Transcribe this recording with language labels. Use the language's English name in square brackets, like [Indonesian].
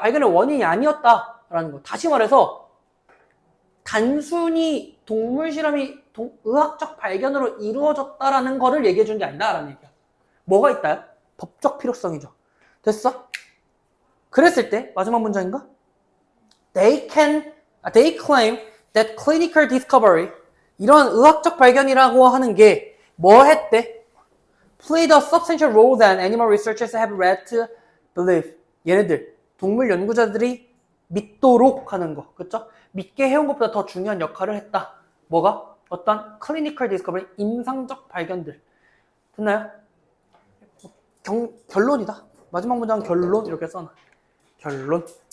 [Korean] 발견의 원인이 아니었다라는 거. 다시 말해서 단순히 동물 실험이 의학적 발견으로 이루어졌다라는 거를 얘기해 준 게 아니다라는 얘기야. 뭐가 있다요? 법적 필요성이죠. 됐어? 그랬을 때 마지막 문장인가? [English] They claim that clinical discovery, [Korean] 이런 의학적 발견이라고 하는 게 뭐 했대? [English] Played a substantial role than animal researchers have led to believe. [Korean] 얘네들 동물 연구자들이 믿도록 하는 거, 그쵸? 믿게 해온 것보다 더 중요한 역할을 했다. 뭐가? 어떤 클리니컬 디스커버리, 임상적 발견들. 됐나요? 결론이다. 마지막 문장은 결론 이렇게 써놔. 결론.